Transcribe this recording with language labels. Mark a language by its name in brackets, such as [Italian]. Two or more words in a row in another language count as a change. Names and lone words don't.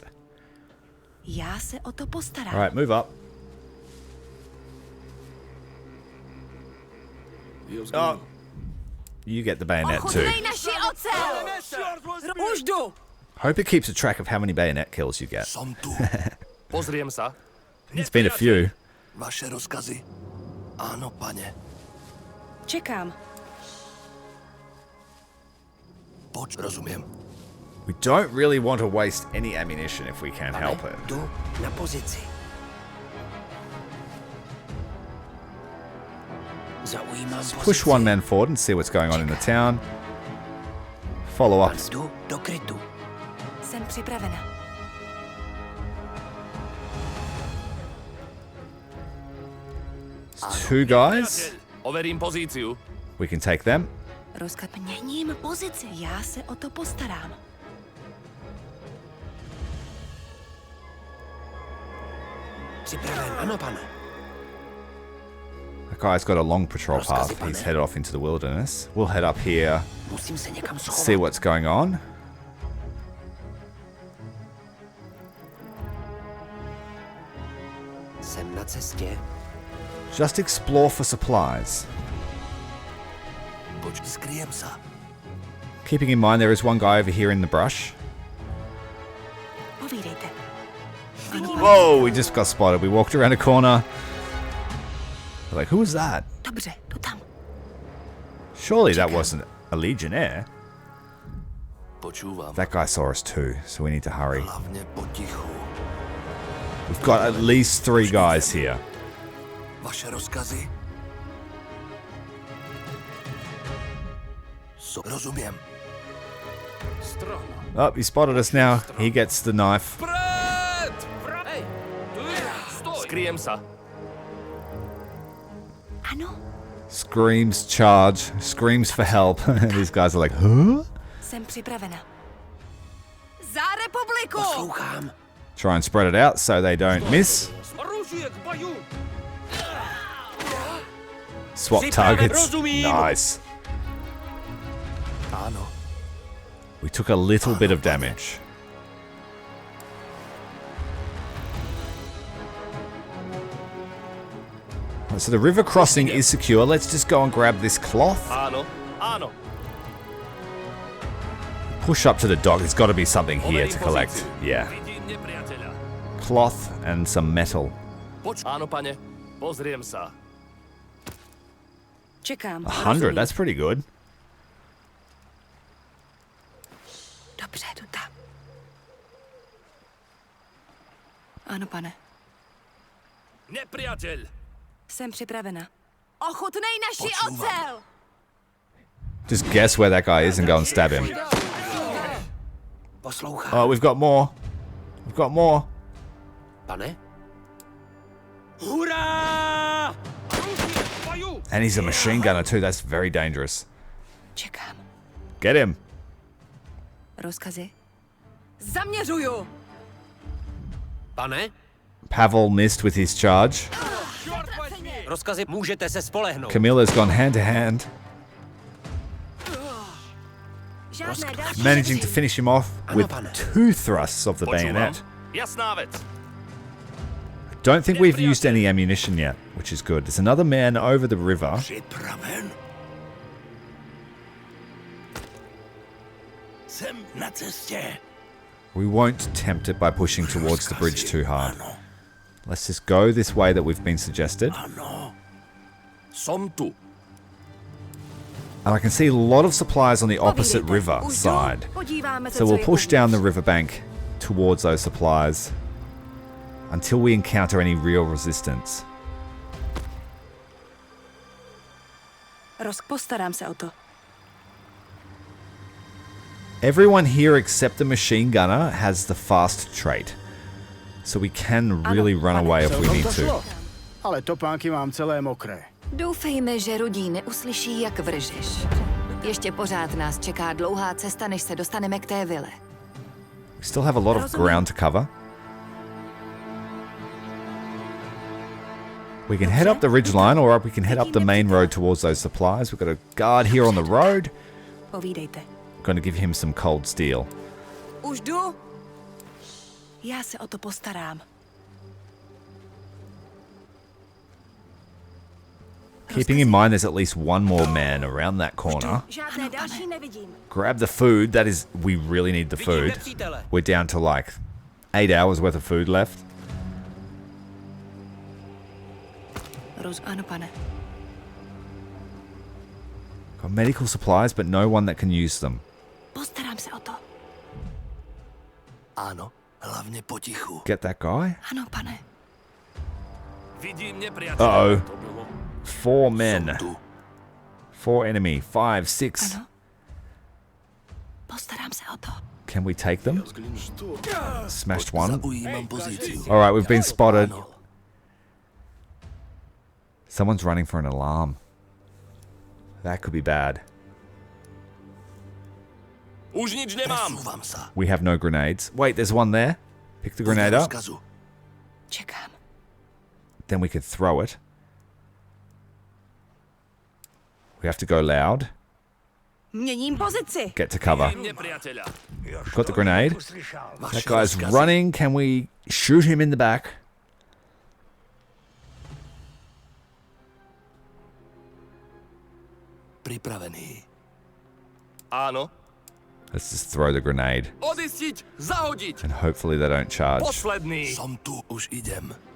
[Czech] Já se o to postarám. [English] Alright, move up. Oh, you get the bayonet too. [Czech] naši ocel! Už jdu! [English] Hope it keeps a track of how many bayonet kills you get. [Slovak] Som tu. Pozriem sa. [English] It's been a few. [Slovak] Vaše rozkazy. Áno, pane. [Czech] Čekám. [Slovak] Rozumiem. [English] We don't really want to waste any ammunition if we can help it. [Czech] Jdu na pozici. Zaujímám pozici. [English] Push one man forward and see what's going on in the town. Follow up. [Czech] Jdu do krytu. Jsem připravena. [English] Two guys. [Slovak] Overím pozíciu. [English] We can take them. [Czech] Rozkaz měním pozici. Já se o to postarám. Připraven, ano, pane. [English] That guy's got a long patrol path. He's headed off into the wilderness. We'll head up here, [Czech] Musím se někam schovat. [English] see what's going on. [Czech] Jsem na cestě. [English] Just explore for supplies. [Slovak] Skryjem sa. [English] Keeping in mind there is one guy over here in the brush. [Czech] Povídejte. [English] Whoa, we just got spotted. We walked around a corner. We're like, who was that? [Czech] Dobře, jdu tam. [English] Surely that wasn't a legionnaire. [Slovak] Počúvam. [English] That guy saw us too, so we need to hurry. [Slovak] Hlavne potichu. [English] We've got at least 3 guys here. [Slovak] Vaše rozkazy. Rozumiem. [English] Oh, he spotted us now. He gets the knife. [Slovak] Hej, skryjem sa. [Czech] Ano, [English] Screams charge. Screams for help. These guys are like, huh? [Czech] jsem připravena. Za republiku! Poslouchám. [English] Try and spread it out so they don't miss. Swap targets. Nice. [Slovak] Áno. [English] We took a little bit of damage. Right, so the river crossing is secure. Let's just go and grab this cloth. [Slovak] Áno. Áno. [English] Push up to the dock. There's got to be something here to collect. Yeah. [Slovak] Vidím nepriateľa. [English] Cloth and some metal. [Slovak] Áno, pane. Pozriem sa. [Czech] Čekám. [English] 100. That's pretty good. [Czech] Dobře, jdu tam. Ano, pane. [Slovak] Nepriateľ. [Czech] Jsem připravena. Ochutnej naši ocel! [English] Just guess where that guy is and go and stab him. [Czech] Poslouchám. [English] Oh, we've got more. We've got more. [Czech] Pane? Hurá! [English] And he's a machine gunner too. That's very dangerous. [Czech] Čekám. [English] Get him. [Czech] Rozkazy? Zaměřuju! Pane? [English] Pavel missed with his charge. [Czech] Rozkazy můžete se spolehnout. [English] Camilla's gone hand to hand, [Czech] Žádné další [English] managing to finish him off with [Czech] pane. [English] 2 thrusts of the bayonet. [Slovak] Jasná vec. [English] Don't think we've used any ammunition yet, which is good. There's another man over the river. [Czech] Připraven. Jsem na cestě. [English] We won't tempt it by pushing towards the bridge too hard. Let's just go this way that we've been suggested. [Slovak] Ano. Som tu. [English] And I can see a lot of supplies on the opposite river side. So we'll push down the riverbank towards those supplies until we encounter any real resistance. [Czech] Postarám se o to. [English] Everyone here except the machine gunner has the fast trait. So we can really run away if we need to. [Slovak] Ale topánky mám celé mokré. [Czech] Doufejme, že Rudí neuslyší, jak vržeš. Ještě pořád nás čeká dlouhá cesta, než se dostaneme k té vile. [English] We still have a lot of ground to cover. We can head up the ridgeline, or we can head up the main road towards those supplies. We've got a guard here on the road. [Czech] Povídejte. [English] Going to give him some cold steel. [Czech] Už jdu? Já se o to postarám. [English] Keeping in mind there's at least one more man around that corner. [Czech] Žádné další nevidím. [English] Grab the food. That is, we really need the food. We're down to like 8 hours worth of food left. [Czech] Ano, pane. [English] Got medical supplies, but no one that can use them. [Czech] Postarám se o to. Ano, hlavně potichu. [English] Get that guy? [Czech] Ano, pane. Vidím nepřítele. [English] Uh-oh. 4 men. 4 enemy. 5, 6. [Czech] Ano. Postarám se o to. [English] Can we take them? Smashed one. [Slovak] Zaujímám pozici. [English] Alright, we've been spotted. Someone's running for an alarm. That could be bad. [Czech] Už nic nemám. [English] We have no grenades. Wait, there's one there. Pick the grenade up. [Czech] Čekám. [English] Then we could throw it. We have to go loud. [Czech] Měním pozici. [English] Get to cover. Got the grenade. That guy's running. Can we shoot him in the back? [Czech] Připravený. Ano. [English] Let's just throw the grenade. [Czech] Odistit, zahodit. [English] And hopefully they don't charge. [Slovak] Posledný. Som tu, už idem.